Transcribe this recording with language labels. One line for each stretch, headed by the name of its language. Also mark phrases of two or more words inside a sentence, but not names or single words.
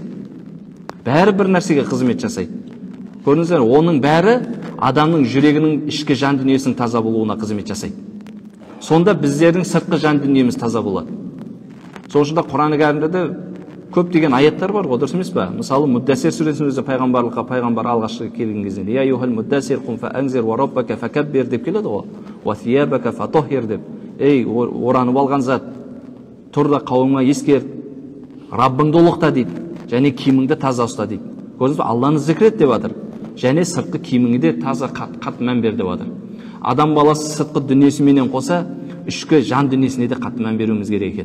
Kazakh: Бәрі бір нәрсеге қызмет жасайды. Көрдіңіздер, оның бәрі адамның жүрегінің ішкі жан дүниесінің таза болуына қызмет жасайды. Сонда біздердің сыртқы жан дүниеміз таза болады. Сол үшін Құран кәрімде де көп деген аяттар бар ғой, дұрыс емес пе? Мысалы, Муддассир сүресінің өзі пайғамбар алғашқы келген кезінде,
Arabic: يا أيها المدثر قم فأنذر وربك فكبر
Kazakh: деп келеді ғой,
Arabic: وثيابك فطهر деп.
Kazakh: Ей, оранып алған зат, тұр да қауымға ескерт, Раббыңды ұлықта дейді, және киіміңді таза ұста дейді. Көрдіңіз бе? Алланы зікір ет деп жатыр. Және сыртқы киіміңе де таза қатты мән бер деп жатыр. Адам баласы сыртқы дүниесіменен қоса, ішкі жан дүниесіне де қатты мән беруіміз керек екен.